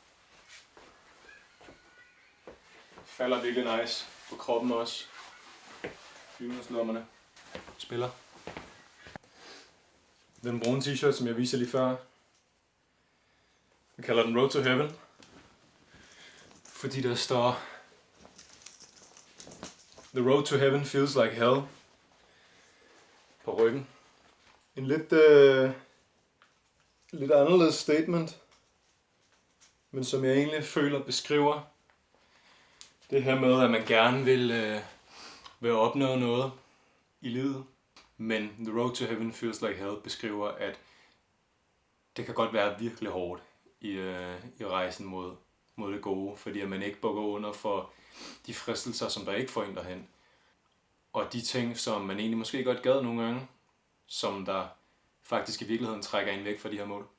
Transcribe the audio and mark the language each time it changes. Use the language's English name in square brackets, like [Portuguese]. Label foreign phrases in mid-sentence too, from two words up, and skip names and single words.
[Danish] Falder virkelig nice på kroppen også. Hyldenslommerne spiller. Den brune t-shirt, som jeg viser lige før. Vi kalder den Road to Heaven. Fordi der står [English] The road to heaven feels like hell [Danish] på ryggen. En lidt anderledes statement, men som jeg egentlig føler beskriver det her med, at man gerne vil opnå noget i livet. Men [English] The road to heaven feels like hell [Danish] beskriver, at det kan godt være virkelig hårdt i rejsen mod det gode, fordi at man ikke bukker under for de fristelser, som der ikke får en derhen. Og de ting, som man egentlig måske godt gad nogle gange, som der faktisk i virkeligheden trækker en væk fra de her mål.